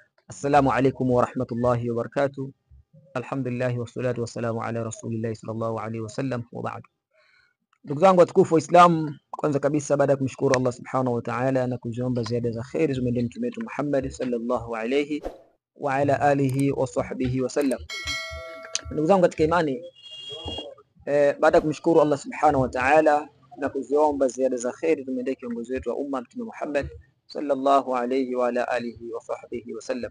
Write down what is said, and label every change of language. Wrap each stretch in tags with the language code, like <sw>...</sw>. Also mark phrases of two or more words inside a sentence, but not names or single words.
<ar>السلام عليكم ورحمة الله وبركاته. الحمد لله والصلاة والسلام على رسول الله صلى الله عليه وسلم وبعد.</ar> <sw>Ndugu zangu watukufu Waislamu, kwanza kabisa baada ya kumshukuru Allah</sw> <ar>سبحانه وتعالى</ar> <sw>na kuziomba ziada za khairi zimwendee mtume wetu Muhammad</sw> <ar>صلى الله عليه وعلى آله وصحبه وسلم.</ar> <sw>Ndugu zangu katika imani, baada ya kumshukuru Allah</sw> <ar>سبحانه وتعالى</ar> <sw>na kuziomba ziada za khairi zimwendee kiongozi wetu wa umma mtume Muhammad</sw> <ar>صلى الله عليه وعلى آله وصحبه وسلم.</ar>